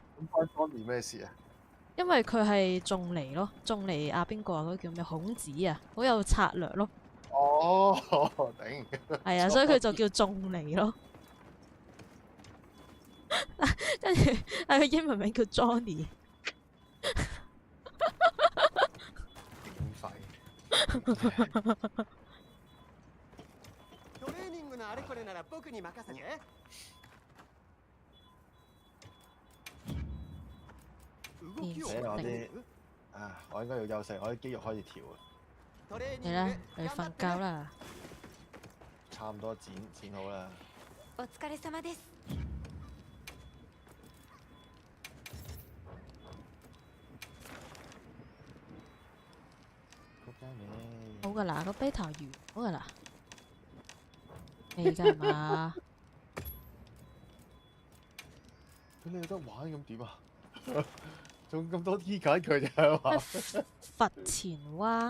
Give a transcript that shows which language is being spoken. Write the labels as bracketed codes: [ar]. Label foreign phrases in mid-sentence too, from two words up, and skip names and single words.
[yue] 咁關 Johnny 咩事啊？因為佢係仲尼咯，仲尼啊邊個啊？嗰個叫咩孔子啊，好有策略咯。哦，頂。係啊，所以佢就叫仲尼咯。跟住係佢英文名叫 Johnny。 [ja] トレーニングのあれこれなら僕に任せて。動きを [yue] 我啲我應該要休息，我啲肌肉開始跳啊。 [ja] トレーニ [yue] 嚟啦， [ja] ング [yue] 嚟瞓覺啦。差唔多剪好啦。 [ja] お疲れ様です。 [yue] 好噶啦，個 beta 完好噶啦，未㗎嘛？咁你有得玩咁點啊？仲咁多 T 緊佢就係話佛前蛙。